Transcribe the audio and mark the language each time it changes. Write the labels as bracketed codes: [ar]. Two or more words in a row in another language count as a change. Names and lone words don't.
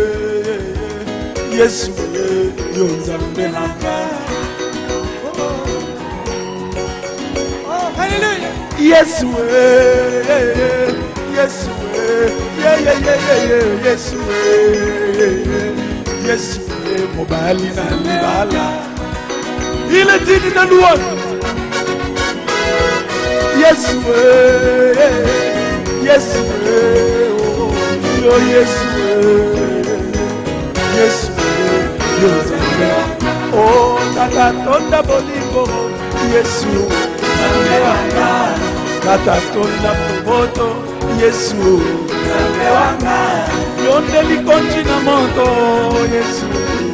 [ln] Yesue, Yonzambelanga. Alléluia. Yesue, Yesue, Yesue, Yesue, Mobali na libala. [fr] Il est digne de louange. [ln] Yesue, Yesue, oh, Yesue, Yesue, Yesue, oh, Tata Tonda Bolingo, Yesue, Tata Tonda Boboto, Yesue, Yondeli Konchina Moto, Yesue,